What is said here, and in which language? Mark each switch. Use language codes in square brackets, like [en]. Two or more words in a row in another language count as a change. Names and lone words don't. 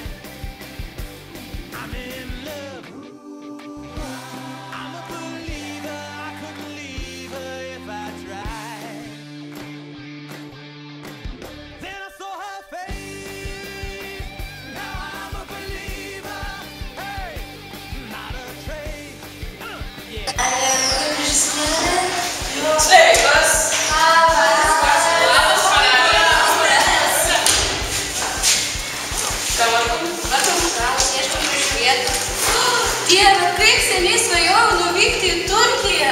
[en] I'm in love. I'm a believer. I couldn't leave her if I tried. Then I saw her face. Now I'm a believer. Hey, not a trace. Yeah. [lt] Sveikas! Labas, Dieve, kaip seniai svajojau nuvykti į Turkiją.